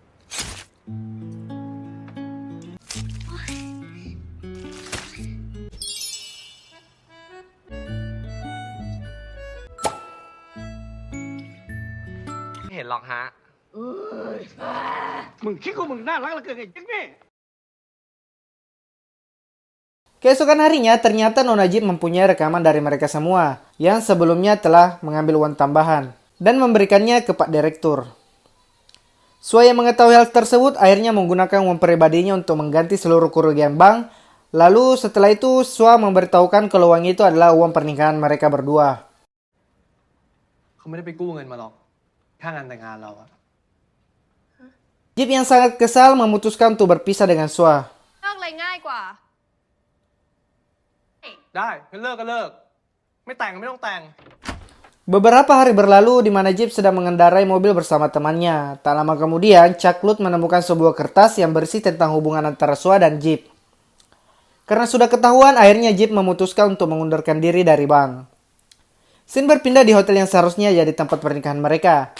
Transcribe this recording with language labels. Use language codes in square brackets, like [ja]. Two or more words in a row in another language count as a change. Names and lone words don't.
[th] ไม่เห็นหรอกฮะ มึงคิดว่ามึงน่ารักเหลือเกินไงจิ๊กนี่ [id] Keesokan harinya, ternyata Nona Jeep mempunyai rekaman dari mereka semua yang sebelumnya telah mengambil uang tambahan dan memberikannya ke Pak Direktur. Sua yang mengetahui hal tersebut akhirnya menggunakan uang pribadinya untuk mengganti seluruh kerugian bank. Lalu setelah itu Sua memberitahukan kalau uang itu adalah uang pernikahan mereka berdua. [th] เขาไม่ได้ไปกู้เงินมาหรอกค่างานแต่งงานเราอะ [id] Jeep yang sangat kesal memutuskan untuk berpisah dengan Sua. [th] เลิกอะไรง่ายกว่า ได้งั้นเลิกก็เลิก ไม่แต่งก็ไม่ต้องแต่ง [id] Beberapa hari berlalu di mana Jeep sedang mengendarai mobil bersama temannya. Tak lama kemudian, Caklut menemukan sebuah kertas yang berisi tentang hubungan antara Sua dan Jeep. Karena sudah ketahuan, akhirnya Jeep memutuskan untuk mengundurkan diri dari bank. Scene berpindah di hotel yang seharusnya jadi tempat pernikahan mereka.